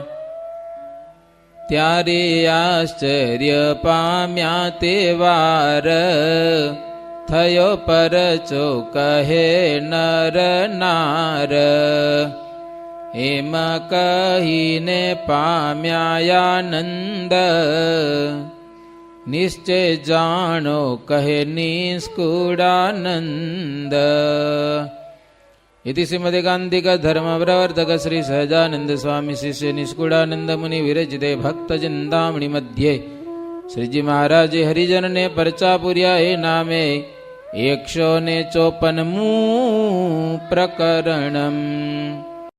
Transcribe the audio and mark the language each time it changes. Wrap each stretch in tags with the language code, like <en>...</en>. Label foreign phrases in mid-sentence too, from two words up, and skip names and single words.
<gu>ત્યારે આશ્ચર્ય પામ્યા તે વાર, થયો પરચો કહે નર નાર. એમ કહીને પામ્યા આનંદ, નિશ્ચય જાણો કહે નિષ્કુળાનંદ.</gu> <sa>इति श्रीमदेकांतिक धर्म प्रवर्तक श्री सहजानंद स्वामी शिष्य निष्कुड़ानंद मुनि विरचिते भक्त चिंतामणि मध्ये श्रीजी महाराज</sa> <gu>હરિજન ને પરચા પુર્યા એ નામે</gu> <sa>154 प्रकरणम.</sa>